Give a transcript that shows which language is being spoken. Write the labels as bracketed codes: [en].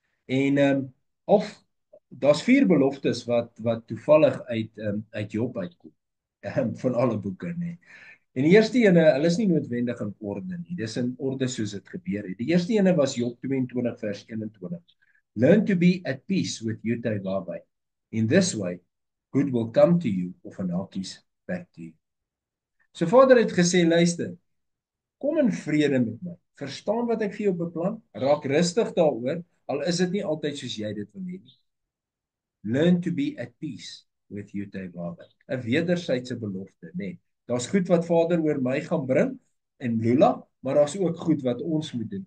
[af] En of daar's 4 beloftes wat toevallig uit Job uitkom. Van alle boeke, nê. En die eerste ene, hulle is nie noodwendig in orde nie. Dis in orde soos dit gebeur het. Die eerste ene was Job 22 vers 21. [en] Learn to be at peace with Yotevah. In this way, good will come to you of an hakies back to you. [af] So Vader het gesê, luister, kom in vrede met my. Verstaan wat ek vir jou beplan? Raak rustig daaroor, al is dit nie altyd soos jy dit wil hê nie. [en] Learn to be at peace with Yotevah. [af] 'n Wederwysige belofte, nê. Daar's goed wat Vader oor my gaan bring en Lula, maar daar's ook goed wat ons moet doen.